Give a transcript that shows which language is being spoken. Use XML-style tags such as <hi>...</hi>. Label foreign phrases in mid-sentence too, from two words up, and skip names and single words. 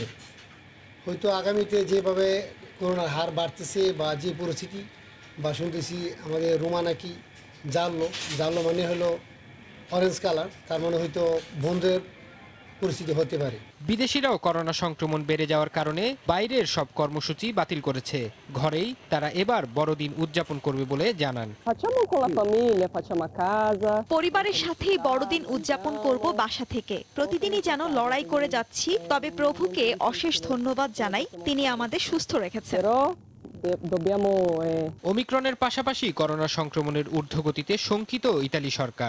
<bn>হয়তো আগামীতে যেভাবে করোনার হার বাড়তেছে বা যে পরিস্থিতি বা শুনতেছি আমাদের রোমা নাকি জানলো মানে হলো অরেঞ্জ কালার, তার মানে হয়তো বন্ধের পরিস্থিতি হতে পারে। বিদেশিরাও করোনা সংক্রমণ বেড়ে যাওয়ার কারণে বাইরের সব কর্মসূচি বাতিল করেছে। ঘরেই তারা এবার বড়দিন উদযাপন করবে বলে জানান।</bn> <it>Facciamo con la famiglia, facciamo a casa.</it> <bn>পরিবারের সাথেই বড়দিন উদযাপন করব বাসা থেকে। প্রতিদিনই যেন লড়াই করে যাচ্ছি, তবে প্রভুকে অশেষ ধন্যবাদ জানাই, তিনি আমাদের সুস্থ রেখেছেন।</bn> <it>Però dobbiamo</it> <bn>ওমিক্রনের পাশাপাশি করোনা সংক্রমণের ঊর্ধ্বগতিতে শঙ্কিত ইতালি সরকার।</bn>